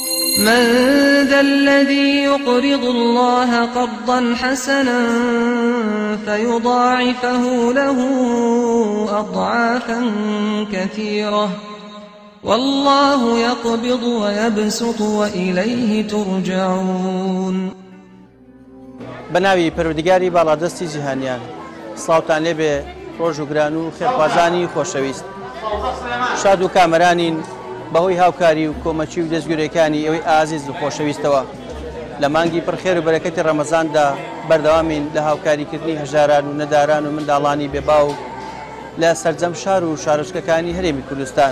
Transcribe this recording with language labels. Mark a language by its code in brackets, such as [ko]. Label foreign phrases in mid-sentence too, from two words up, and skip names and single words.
[ar] من ذا الذي يقرض الله قرضا حسنا فيضاعفه له أضعافا كثيرة والله يقبض ويبسط وإليه ترجعون. [ckb] بناوی پەروەردگاری باڵادەستی جیهانیان، سڵاوتان لێبێ ڕۆژ و گران و خێرخوازانی خۆشەویست. شاد و کامەرانین بەهۆی هاوکاری و کۆمەچی و دەستگورەکانی ئەوەی ئازیز و خۆشەویستەوە. لە مانگی پڕخێر و بەرەکەتی ڕەمەزاندا بەردەوامین لە هاوکاریکردنی هەژاران و نەداران و منداڵانی بێباو لە سەرجەم شار و شارۆچکەکانی هەرێمی کوردستان.